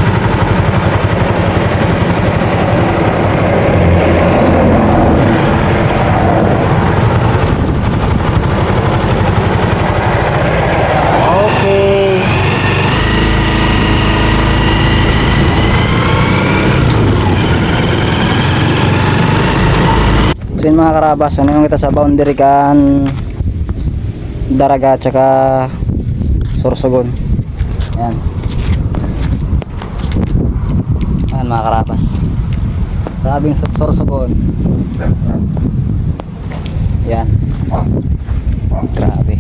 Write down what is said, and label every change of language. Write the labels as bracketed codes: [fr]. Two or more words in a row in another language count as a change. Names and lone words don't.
[en] Okay. [bik] So yun mga karabas, ano yung kita sa boundary kan Daraga tsaka Sorsogon. Yan. Yan mga karabas, grabing Sorsogon. Yan, grabe.